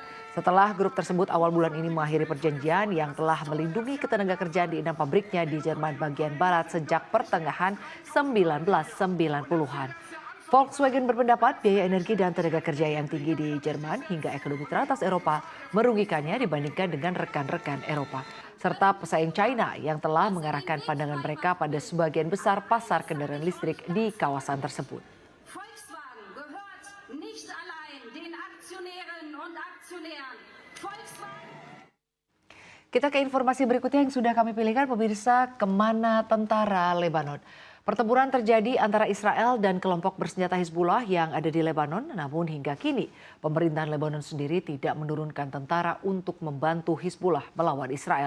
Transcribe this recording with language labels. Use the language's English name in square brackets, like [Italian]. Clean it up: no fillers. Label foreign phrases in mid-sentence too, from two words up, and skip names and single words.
[Indonesian] Setelah grup tersebut awal bulan ini mengakhiri perjanjian yang telah melindungi ketenagakerjaan di 6 pabriknya di Jerman bagian barat sejak pertengahan 1990-an. Volkswagen berpendapat biaya energi dan tenaga kerja yang tinggi di Jerman hingga ekonomi teratas Eropa merugikannya dibandingkan dengan rekan-rekan Eropa. Serta pesaing China yang telah mengarahkan pandangan mereka pada sebagian besar pasar kendaraan listrik di kawasan tersebut. [German] Volkswagen gehört nicht allein den Aktionärinnen und Aktionären. [Indonesian] Kita ke informasi berikutnya yang sudah kami pilihkan pemirsa, kemana tentara Lebanon. Pertempuran terjadi antara Israel dan kelompok bersenjata Hizbullah yang ada di Lebanon, namun hingga kini pemerintahan Lebanon sendiri tidak menurunkan tentara untuk membantu Hizbullah melawan Israel.